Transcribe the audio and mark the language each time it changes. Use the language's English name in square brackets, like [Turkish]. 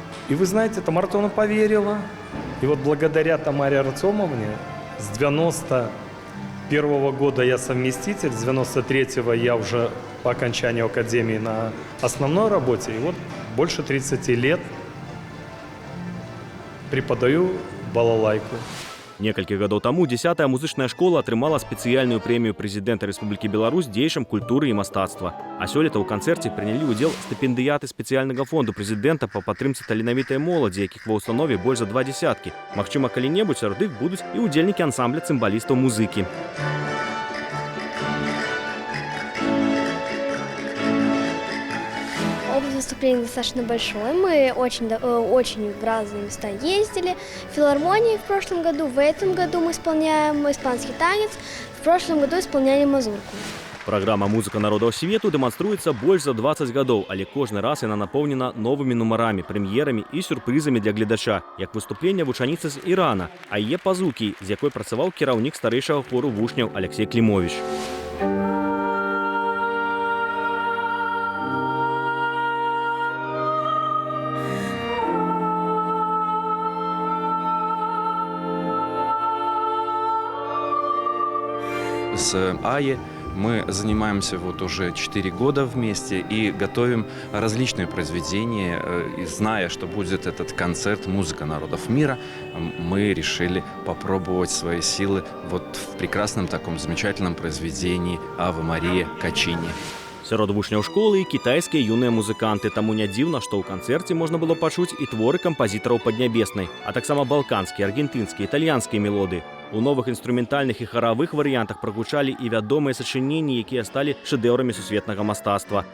[Russian] И вы знаете, Тамара Артемовна поверила. И вот благодаря Тамаре Артемовне с 91-го года я совместитель, с 93-го я уже по окончанию академии на основной работе. И вот больше 30 лет преподаю балалайку. [Belarusian] Некалькі гадоў таму 10-я музычная школа атрымала спецыяльную прэмію прэзідэнта Рэспублікі Беларусь дзеячам культуры і мастацтва. А сёлета ў канцэрце прынялі ўдзел стыпендыяты спецыяльнага фонду прэзідэнта па падтрымцы таленавітай моладзі, якіх ва ўстанове больш за 2 десяткі. Магчыма, калі-небудзь сярод іх будуць і ўдзельнікі ансамбля цымбалістаў музыкі. [Russian] Выступление достаточно большое. Мы очень в разные места ездили. В филармонии в прошлом году, в этом году мы исполняем испанский танец, в прошлом году исполняли мазурку. [Belarusian] Праграма «Музыка народаў свету» дэманструецца больш за 20 гадоў, але кожны раз яна напоўнена новымі нумарамі, прэм'ерамі і сюрпрызамі для гледача, як выступленне вучаніцы з Ірана, а яе пазукі, з якой працаваў кіраўнік старэйшага хору вучняў Алексей Клімович. [Russian] С АЕ мы занимаемся вот уже 4 года вместе и готовим различные произведения. И зная, что будет этот концерт «Музыка народов мира», мы решили попробовать свои силы вот в прекрасном таком замечательном произведении «Ава Мария» Качини. [Belarusian] Сярод вучняў школы і кітайскія юныя музыканты, таму не дзіўна, што ў канцэрце можна было пачуць і творы кампазітараў паднябеснай, а таксама балканскія, аргентынскія, італьянскія мелодыі. У новых інструментальных і харавых варыянтах прагучалі і вядомыя сачыненні, якія сталі шэдэўрамі сусветнага мастацтва.